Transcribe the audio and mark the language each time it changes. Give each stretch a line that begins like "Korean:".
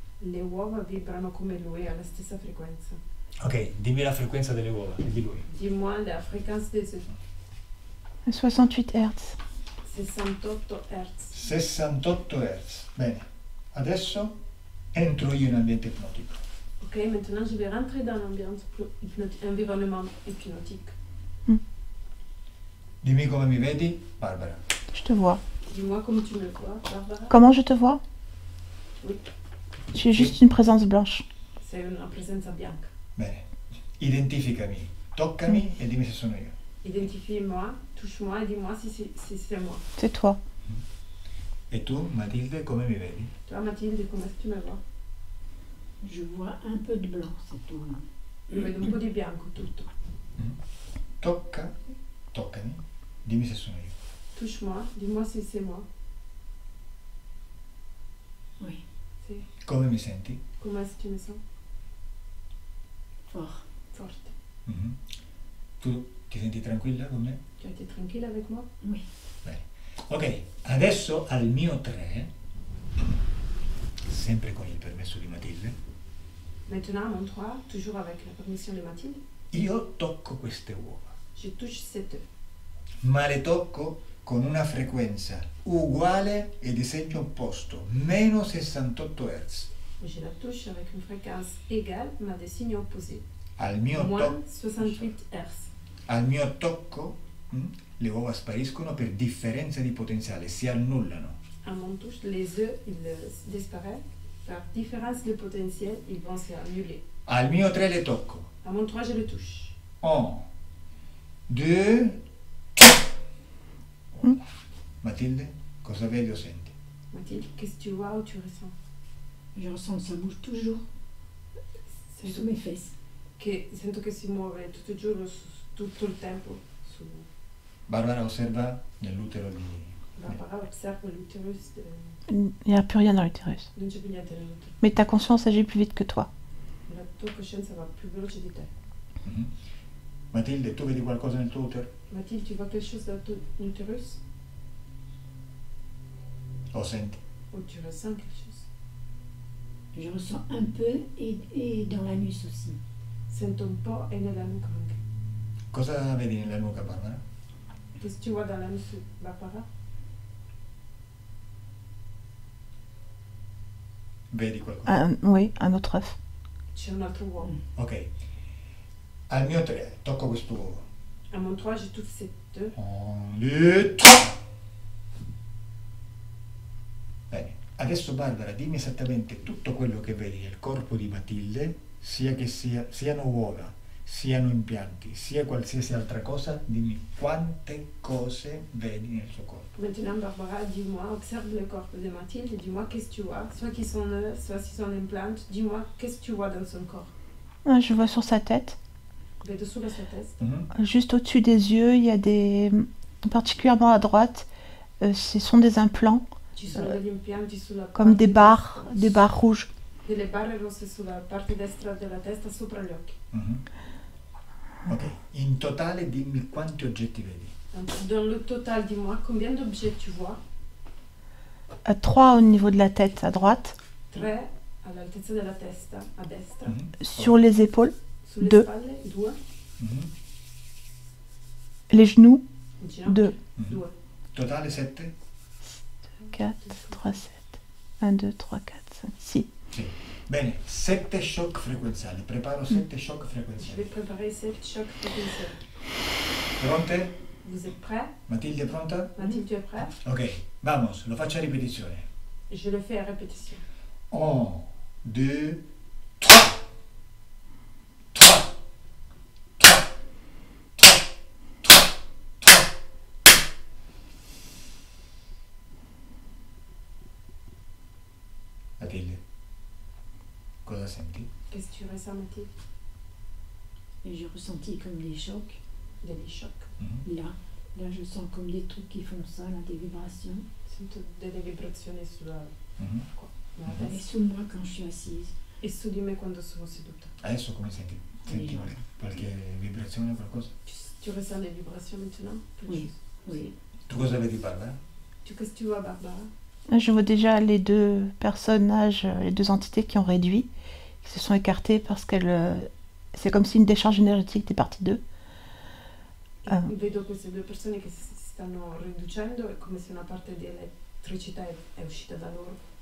Italian: Le uova vibrano come lui alla stessa frequenza. Ok, dimmi la frequenza delle uova e di lui.
French: Dis-moi la fréquence des œufs. 68 Hz. 68 Hz.
Italian: 68 Hz. Bene. Adesso entro io in ambiente ipnotico.
French: Ok, maintenant je vais rentrer dans l'environnement hypnotique.
Italian: Dimmi come mi vedi, Barbara.
French: Je te vois. Dis-moi comment tu me vois, Barbara. Comment je te vois? Oui. Tu es juste une présence blanche.
Italian: C'est una presenza bianca. Bene. Identificami, toccami e dimmi se sono io.
French: Identifie-moi, touche-moi et dis-moi si c'est moi. C'est toi.
Italian: E tu, Matilde, come mi vedi?
French: Toi, Mathilde, comment est-ce que tu me vois? Je vois un peu de blanc, c'est tout.
Italian: Io vedo un po' di bianco, tutto. Toccami, dimmi se sono io.
French: Touche-moi, dis-moi si c'est moi. Oui,
Italian: Sì. Come mi senti?
French: Comment est-ce que tu me sens? fort.
Italian: Forte. Mhm. Tu ti senti tranquilla con me?
French: Tu as été tranquille avec moi? Oui.
Italian: Ok, adesso al mio 3, sempre con il permesso di Matilde,
French: Maintenant, à mon 3, toujours avec la permission de Mathilde,
Italian: io tocco queste uova,
French: je touche cet œuf.
Italian: ma le tocco con una frequenza uguale e di segno opposto, meno 68 Hz.
French: Je la touche avec une fréquence égale, mais des signes opposés.
Italian: Al mio,
French: Moins 68 Hz.
Italian: al mio tocco le uova spariscono per differenza di potenziale, si annullano.
French: À mon touche, les œufs, ils disparaissent. Par différence de potentiel, ils vont s'annuler.
Italian: Al mio 3 le tocco.
French: À mon 3, je le touche.
Italian: 1, 2, Matilde, cosa vedi o senti?
French: Mathilde, qu'est-ce que tu vois ou tu ressens? Je ressens que ça bouge toujours sous
Italian: Sento
French: mes fesses.
Italian: che si muove tutto il giorno, tutto il tempo. Barbara osserva nell'utero di...
French: Barbara observe l'utérus. Il n'y a plus rien dans l'utérus.
Italian: Non c'è più niente nell'utero.
French: Mais ta conscience agit plus vite que toi.
Italian: La tua coscienza va più veloce di te. Mhm. Matilde, tu vedi qualcosa nel tuo utero?
French: Mathilde, tu vois quelque chose dans ton utérus?
Italian: O senti?
French: Ou tu ressens quelque chose? Je ressens un peu et dans l'anus aussi.
Italian: Sento un po' e nella nuca anche. Cosa vedi nella nuca, Barbara?
French: Qu'est-ce que tu vois dans l'anus, Barbara?
Italian: Vedi qualcosa?
French: Oui, un autre œuf.
Italian: C'è un altro uomo. Ok. Al mio 3 tocco questo uovo.
French: À mon 3, je touche cet œuf.
Italian: 1, 2, 3. Bene. Adesso Barbara, dimmi esattamente tutto quello che vedi nel corpo di Matilde, sia che siano uova, siano impianti, sia qualsiasi altra cosa, dimmi quante cose vedi nel suo corpo.
French: Maintenant, Barbara, dis-moi, observe le corps de Mathilde, dis-moi qu'est-ce que tu vois. Soit qu'ils sont œufs, soit s'ils sont implantes. Dis-moi qu'est-ce que tu vois dans son corps. Je vois sur sa tête.
Italian: Vedo sulla sua testa.
French: Juste au-dessus des yeux, il y a des... Particulièrement à droite, ce sont des implants,
Italian: Ci sono degli impianti sulla
French: comme
Italian: parte
French: des barres rouges.
Italian: delle barre rosse sulla parte destra della testa sopra gli occhi. Ok, in totale dimmi quanti oggetti vedi.
French: Dans le total, dis-moi, combien d'objets tu vois? 3 au niveau de la tête à droite,
Italian: 3 all'altezza della testa, a destra, Mhm.
French: sur les épaules,
Italian: sulle
French: Deux.
Italian: spalle, 2, Mhm.
French: les genoux,
Italian: in ginocchio,
French: 2. Mhm. 2.
Italian: Totale 7? 4, 3, 7. 1, 2, 3, 4, 5, 6. Sì. Bene, 7 shock frequenziali. Preparo 7 shock
French: Je vais
Italian: frequenziali.
French: préparer 7 chocs potentiels.
Italian: Pronte?
French: Vous êtes prêts?
Italian: Matilde è pronta?
French: Mathilde, tu es prêt?
Italian: Ok, vamos, lo faccio a ripetizione.
French: Je le fais à répétition.
Italian: 1, 2, 3. 3. 3. 3. 3. 3. Matilde, cosa senti?
French: Qu'est-ce que tu ressens, Mathilde? Et j'ai ressenti comme des chocs. Des chocs. Mhm. Là, je sens comme des trucs qui font ça, là, des vibrations.
Italian: Sento delle vibrazioni sulla Mhm. nella
French: Et
Italian: testa
French: sous moi quand je suis assise.
Italian: e su di me quando sono seduta. Adesso come senti? Senti qualche vibrazione o qualcosa?
French: Tu ressens des vibrations maintenant? Quelque Oui. chose? Oui.
Italian: Tu cosa vedi, Barbara?
French: Qu'est-ce que tu vois, Barbara? Je vois déjà les 2 personnages, les 2 entités qui ont réduit, qui se sont écartées parce qu'elles... c'est comme si une décharge énergétique était partie d'eux.
Italian: Vedo queste 2 persone che si stanno riducendo, è come se una parte di elettricità è uscita da loro.